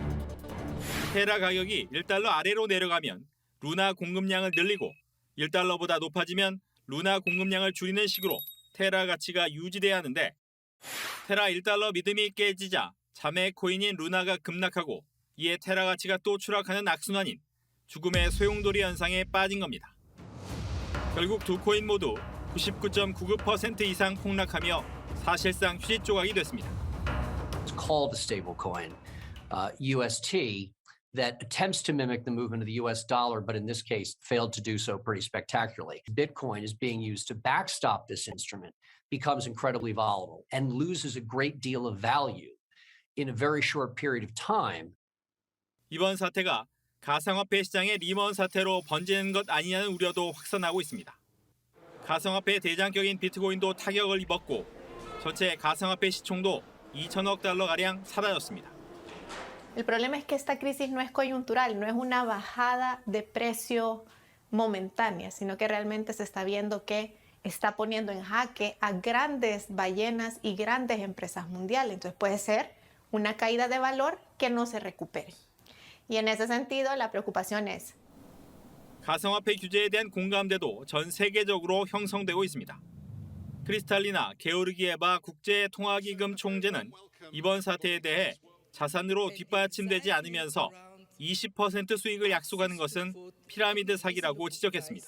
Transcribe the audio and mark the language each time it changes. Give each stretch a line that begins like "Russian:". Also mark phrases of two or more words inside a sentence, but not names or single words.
Korean: 테라 가격이 1달러 아래로 내려가면 루나 공급량을 늘리고 1달러보다 높아지면 루나 공급량을 줄이는 식으로 테라 가치가 유지돼야 하는데 테라 1달러 믿음이 깨지자 자매 코인인 루나가 급락하고 이에 테라 가치가 또 추락하는 악순환인 죽음의 소용돌이 현상에 빠진 겁니다. 결국 두 코인 모두 99.99% 이상 폭락하며 사실상 휴지 조각이 됐습니다.
English: It's called a stable coin, UST, that attempts to mimic the movement of the US dollar, but in this case failed to do so pretty spectacularly. Bitcoin is being used to backstop this instrument, becomes incredibly volatile, and loses a great deal of value in a very short period of time.
Korean: 이번 사태가 가상화폐 시장의 리먼 사태로 번지는 것 아니냐는 우려도 확산하고 있습니다. 가상화폐의 대장격인 비트코인도 타격을 입었고 전체 가상화폐 시총도 2천억 달러가량 사라졌습니다.
Spanish: El problema es que esta crisis no es coyuntural, no es una bajada de precio momentánea, sino que realmente se está viendo que está poniendo en jaque a grandes ballenas y grandes empresas mundiales. Entonces puede ser una caída de valor que no se recupere. Y en ese sentido, la preocupación es
Korean: 가상화폐 규제에 대한 공감대도 전 세계적으로 형성되고 있습니다. 크리스탈리나 게오르기에바 국제통화기금 총재는 이번 사태에 대해 자산으로 뒷받침되지 않으면서 20% 수익을 약속하는 것은 피라미드 사기라고 지적했습니다.